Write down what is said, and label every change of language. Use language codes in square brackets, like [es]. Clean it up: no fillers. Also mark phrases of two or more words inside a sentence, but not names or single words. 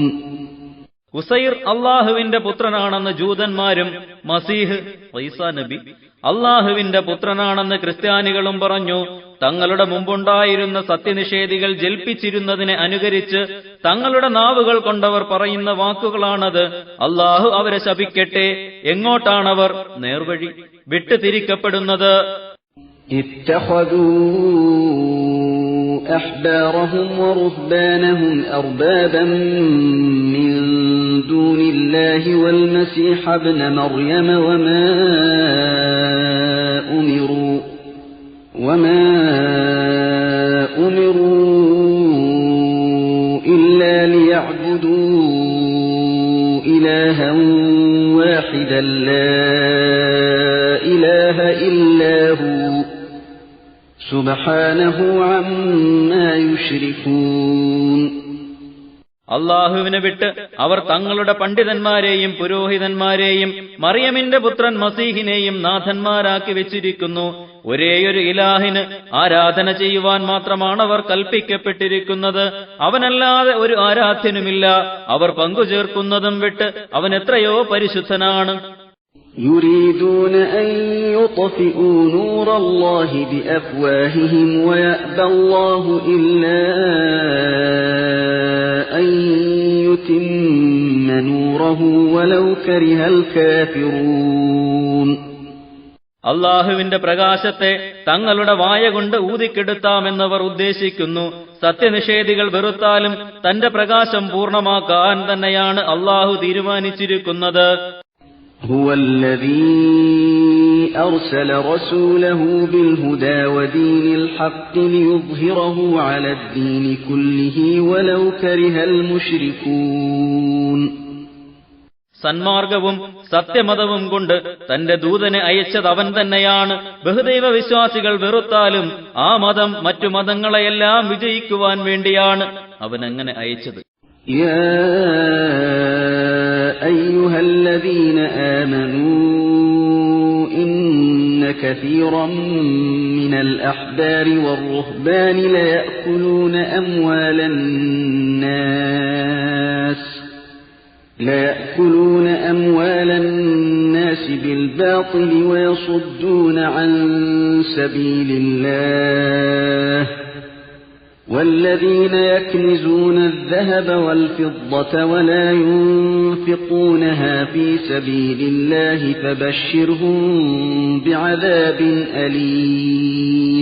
[ml] ഉസൈർ അള്ളാഹുവിന്റെ പുത്രനാണെന്ന് ജൂതന്മാരും മസീഹ് ഈസാ നബി അള്ളാഹുവിന്റെ പുത്രനാണെന്ന് ക്രിസ്ത്യാനികളും പറഞ്ഞു. തങ്ങളുടെ മുമ്പുണ്ടായിരുന്ന സത്യനിഷേധികൾ ജൽപ്പിച്ചിരുന്നതിനെ അനുകരിച്ച് തങ്ങളുടെ നാവുകൾ കൊണ്ടവർ പറയുന്ന വാക്കുകളാണത്. അള്ളാഹു അവരെ ശപിക്കട്ടെ. എങ്ങോട്ടാണവർ നേർവഴി വിട്ടുതിരിക്കപ്പെടുന്നത്? [ar] أحبارهم ورهبانهم أربابا من دون الله والمسيح ابن مريم وما أمروا إلا ليعبدوا إلها واحدا لا إله إلا هو سبحانه عما يشركون. [ml] അള്ളാഹുവിനെ വിട്ട് അവർ തങ്ങളുടെ പണ്ഡിതന്മാരെയും പുരോഹിതന്മാരെയും മറിയമിന്റെ പുത്രൻ മസീഹിനെയും നാഥന്മാരാക്കി വെച്ചിരിക്കുന്നു. ഒരേയൊരു ഇലാഹിന് ആരാധന ചെയ്യുവാൻ മാത്രമാണ് അവർ കൽപ്പിക്കപ്പെട്ടിരിക്കുന്നത്. അവനല്ലാതെ ഒരു ആരാധ്യനുമില്ല. അവർ പങ്കുചേർക്കുന്നതും വിട്ട് അവൻ എത്രയോ പരിശുദ്ധനാണ്. [ar] يريدون أن يطفئوا نور الله بأفواههم ويأبى الله إلا أن يتم نوره ولو كره الكافرون. [ml] അള്ളാഹുവിന്റെ പ്രകാശത്തെ തങ്ങളുടെ വായ കൊണ്ട് ഊതിക്കെടുത്താമെന്നവർ ഉദ്ദേശിക്കുന്നു. സത്യനിഷേധികൾ വെറുത്താലും തന്റെ പ്രകാശം പൂർണ്ണമാക്കാൻ തന്നെയാണ് അള്ളാഹു തീരുമാനിച്ചിരിക്കുന്നത്. [ar] هو الذي أرسل رسوله بالهدى ودين الحق ليظهره على الدين كله ولو كره المشركون. [ml] സന്മാർഗവും സത്യമതവും കൊണ്ട് തന്റെ ദൂതനെ അയച്ചത് അവൻ തന്നെയാണ്. ബഹുദൈവ വിശ്വാസികൾ വെറുത്താലും ആ മതം മറ്റു മതങ്ങളെയെല്ലാം വിജയിക്കുവാൻ വേണ്ടിയാണ് അവൻ അങ്ങനെ അയച്ചത്. [ar] يا أيها الذين آمنوا إن كثيرا من الأحبار والرهبان ليأكلون أموال الناس بالباطل ويصدون عن سبيل الله والذين يكنزون الذهب والفضة ولا ينفقونها في سبيل الله فبشرهم بعذاب أليم.